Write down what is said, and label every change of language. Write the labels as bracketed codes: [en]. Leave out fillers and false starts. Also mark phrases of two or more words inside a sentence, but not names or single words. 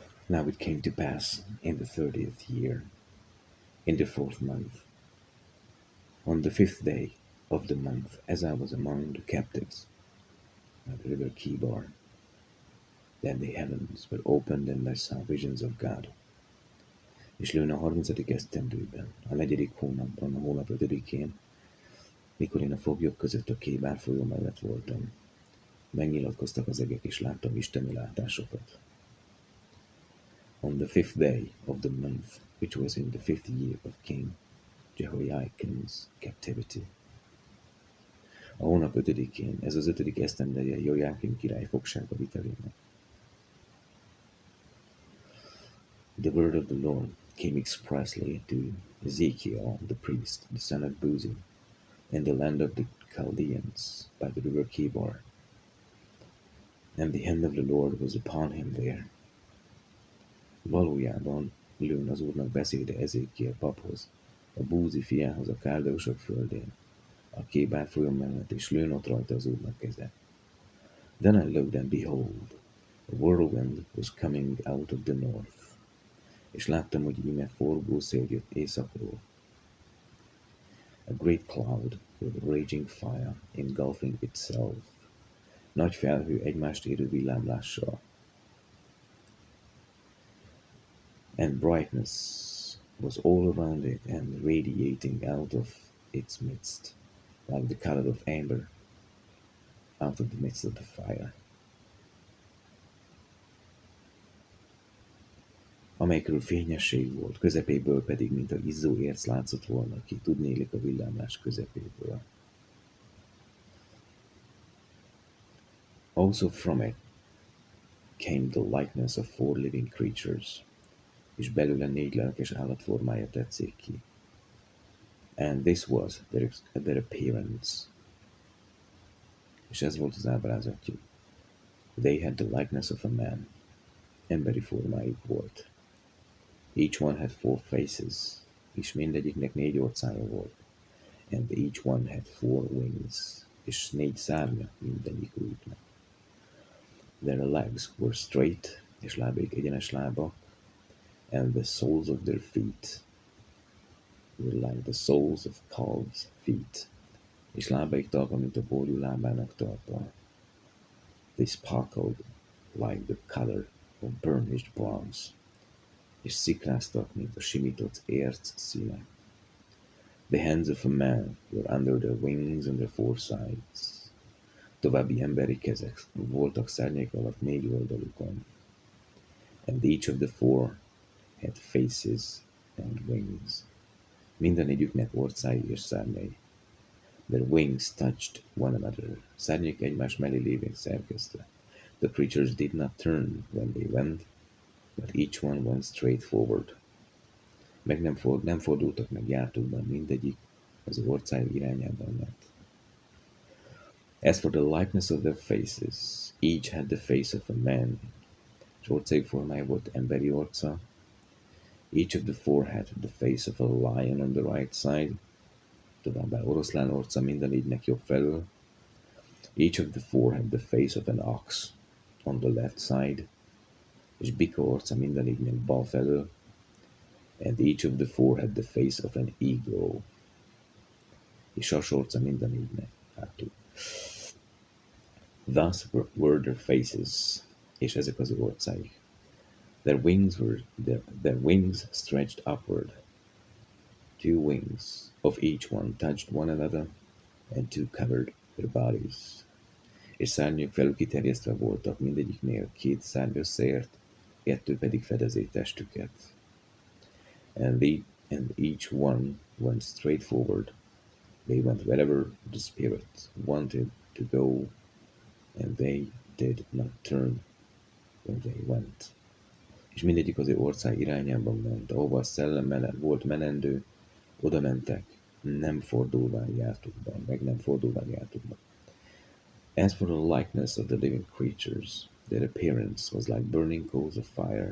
[en] Now it came to pass in the 30th year, in the 4th month, on the 5th day of the month, as I was among the captives by the river Kibar, then the heavens were opened, and I saw visions of God. [hu] És lőn a 30. esztendőben, a 4. hónapban, a hónap 5-én, mikor én a foglyok között a Kébár folyó mellett voltam, megnyilatkoztak az egek, és láttam isteni látásokat. [en] On the 5th day of the month, which was in the 5th year of King Jehoiakim's captivity. [hu] A hónap 5-én, ez az 5. esztendeje Jojákim király fogságba vitelének. [en] The word of the Lord came expressly to Ezekiel the priest, the son of Buzi, in the land of the Chaldeans by the river Kibar. And the hand of the Lord was upon him there. [hu] Valójában lőn az Úrnak beszéde Ezekiel paphoz, a Búzi fiához a Káldeusok földén, a Kébár folyó mellett, és lőn ott rajta az Úrnak keze. [en] Then I looked, and behold, a whirlwind was coming out of the north. [hu] És láttam, hogy íme forgó szél jött északról. [en] A great cloud with raging fire engulfing itself. [hu] Nagy felhő egymást érő villámlással. [en] And brightness was all around it, and radiating out of its midst, like the color of amber out of the midst of the fire. [hu] Amelyekről fényesség volt, közepéből pedig, mint a izzó érc látszott volna ki, tudnélik a villámlás közepéből. [en] Also from it came the likeness of 4 living creatures, [hu] és belőle 4 lelkes állat formája tetszik ki. [en] And this was their appearance. [hu] És ez volt az ábrázatjuk. [en] They had the likeness of a man. [hu] Emberi formájuk volt. [en] Each one had 4 faces, [hu] és mindegyiknek 4 orcája volt. [en] And each one had 4 wings, [hu] és 4 szárnya mindegyiküknek. [en] Their legs were straight, [hu] és lábaik egyenes lábak, [en] and the soles of their feet were like the soles of calves' feet, [hu] és lábaik talpa, mint a borjú lábának talpa. [en] They sparkled like the color of burnished bronze, [hu] és szikráztak, mint a simított érc színe. [en] The hands of a man were under their wings on their 4 sides. [hu] További emberi kezek voltak szárnyaik alatt 4 oldalukon. [en] And each of the 4 had faces and wings. [hu] Minden együknek orcái és szárnyai. [en] Their wings touched one another. [hu] Szárnyék egymás mellé lévén szerkesztve. [en] The creatures did not turn when they went, but each one went straight forward. [hu] Meg nem fordultak meg jártukban, mindegyik az orcája irányában ment. [en] As for the likeness of their faces, each had the face of a man. [hu] És orcájuk formája volt emberi orca. [en] Each of the 4 had the face of a lion on the right side. [hu] Továbbá oroszlán orca minden 4-nek jobb felől. [en] Each of the 4 had the face of an ox on the left side. [hu] És bika orca minden 4-nek bal felől. [en] And each of the 4 had the face of an eagle. [hu] És sas orca minden 4-nek hátul. [en] Thus were their faces, [hu] és ezek az orcáik. [en] Their wings stretched upward. 2 wings of each one touched one another, and 2 covered their bodies. [hu] És szárnyuk felül kiterjesztve voltak, mindegyiknél 2 szárny összeért, 2 pedig fedezi testüket. [en] And each one went straight forward. They went wherever the Spirit wanted to go, and they did not turn when they went. [hu] És mindegyik az ő orcáj irányában ment, ahova a szellem volt menendő, oda mentek, nem fordulván jártukban, meg nem fordulván jártukban. [en] As for the likeness of the living creatures, their appearance was like burning coals of fire.